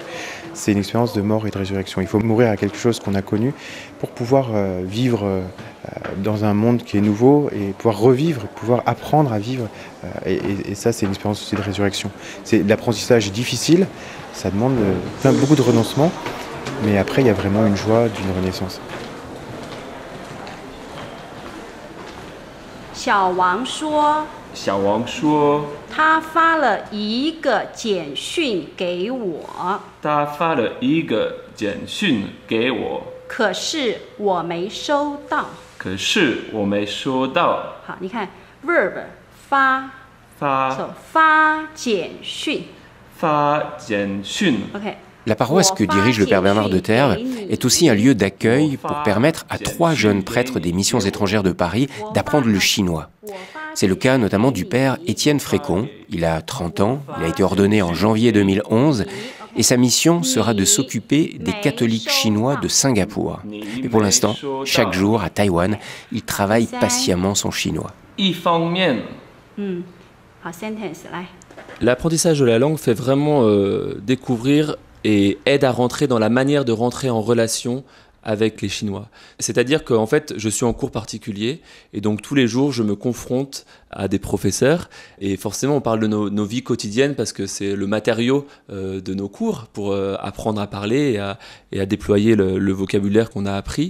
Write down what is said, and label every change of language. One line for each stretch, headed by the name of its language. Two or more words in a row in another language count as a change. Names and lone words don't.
French: C'est une expérience de mort et de résurrection. Il faut mourir à quelque chose qu'on a connu pour pouvoir vivre dans un monde qui est nouveau et pouvoir revivre, pouvoir apprendre à vivre. Et ça, c'est une expérience aussi de résurrection. L'apprentissage est difficile, ça demande beaucoup de renoncement, mais après, il y a vraiment une joie d'une renaissance.
Chinese: 小王说小王说他发了一个简讯给我，他发了一个简讯给我，可是我没收到。可是我没收到。好，你看 verb 发 发简讯发简讯 OK。
French: La paroisse que dirige le Père Bernard de Terve est aussi un lieu d'accueil pour permettre à 3 jeunes prêtres des missions étrangères de Paris d'apprendre le chinois. C'est le cas notamment du Père Étienne Frécon. Il a 30 ans, il a été ordonné en janvier 2011 et sa mission sera de s'occuper des catholiques chinois de Singapour. Mais pour l'instant, chaque jour à Taïwan, il travaille patiemment son chinois.
Chinese: 一方面好 sentence 来。
French: L'apprentissage de la langue fait vraiment découvrir et aide à rentrer dans la manière de rentrer en relation avec les Chinois. C'est-à-dire qu'en fait, je suis en cours particulier et donc tous les jours, je me confronte à des professeurs et forcément, on parle de nos vies quotidiennes parce que c'est le matériau de nos cours pour apprendre à parler et à déployer le vocabulaire qu'on a appris.